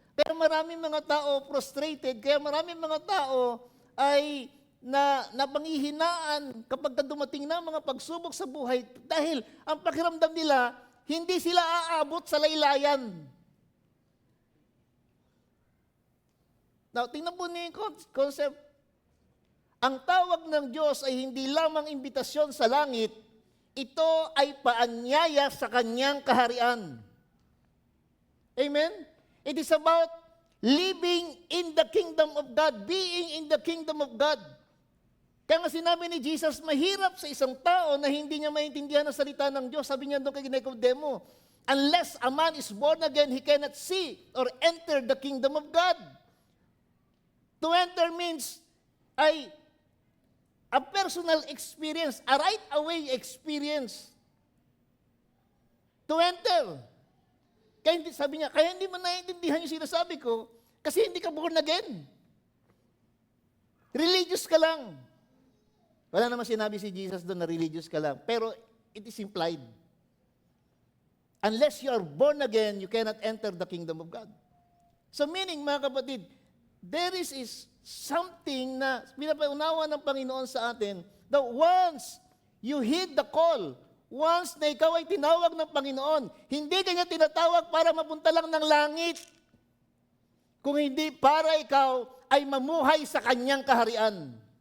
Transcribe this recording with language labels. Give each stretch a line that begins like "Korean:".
Filipino: Kaya maraming mga tao frustrated, kaya maraming mga tao ay napangihinaan kapag dumating na mga pagsubok sa buhay dahil ang pakiramdam nila, hindi sila aabot sa laylayan. Now, tingnan po niyo yung concept. Ang tawag ng Diyos ay hindi lamang imbitasyon sa langit, ito ay paanyaya sa kanyang kaharian.
English: Amen? It is about living in the kingdom of God, being in the kingdom of God.
Filipino: Kaya nga sinabi ni Jesus, mahirap sa isang tao na hindi niya maintindihan ang salita ng Diyos. Sabi niya doon kay Nicodemo,
English: unless a man is born again, he cannot see or enter the kingdom of God. To enter means ay a personal experience, a right away experience.
Filipino: To enter. Kaya hindi, sabi niya, kaya hindi mo naiintindihan yung sinasabi ko kasi hindi ka born again. Religious ka lang. Wala naman sinabi si Jesus doon na religious ka lang. Pero
English: it is implied. Unless you are born again, you cannot enter the kingdom of God.
Filipino: So meaning, mga kapatid,
English: there is something
Filipino: na pinapaunawa ng Panginoon sa atin
English: that once you heed the call,
Filipino: once na ikaw ay tinawag ng Panginoon, hindi kanya tinatawag para mapunta lang ng langit, kung hindi para ikaw ay mamuhay sa kanyang kaharian.